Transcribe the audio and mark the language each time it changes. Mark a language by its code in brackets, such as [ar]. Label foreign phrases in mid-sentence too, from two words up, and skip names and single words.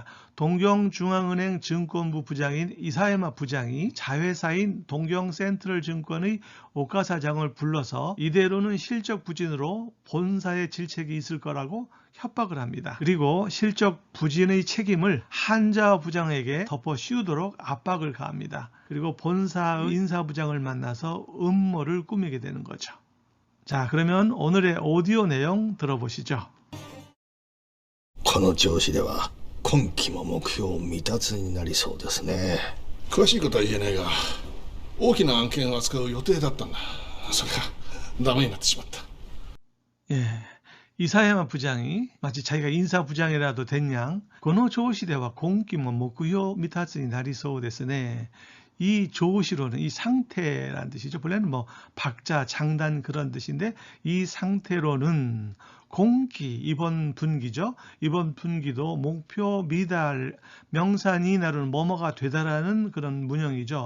[ko] 동경중앙은행 증권부 부장인 이사야마 부장이 자회사인 동경센트럴증권의 오카 사장을 불러서 이대로는 실적 부진으로 본사에 질책이 있을 거라고 협박을 합니다. 그리고 실적 부진의 책임을 한자 부장에게 덮어 씌우도록 압박을 가합니다. 그리고 본사의 인사부장을 만나서 음모를 꾸미게 되는 거죠. 자, 그러면 오늘의 오디오 내용 들어보시죠. [ja] この調子では今期も目標未達になりそうですね。詳しいことは言えないが大きな案件を扱う予定だったんだ。それがダメになってしまった。 [ko] 예, 이사야마 부장이 마치 자기가 인사부장이라도 된 양, [ja] この調子では今期も目標未達になりそうですね. [ko] 이 조시로는 이 상태란 뜻이죠. 본래는 박자, 장단 그런 뜻인데 이 상태로는 공기, 이번 분기죠. 이번 분기도 목표 미달, 명사니 나루는 뭐뭐가 되다라는 그런 문형이죠.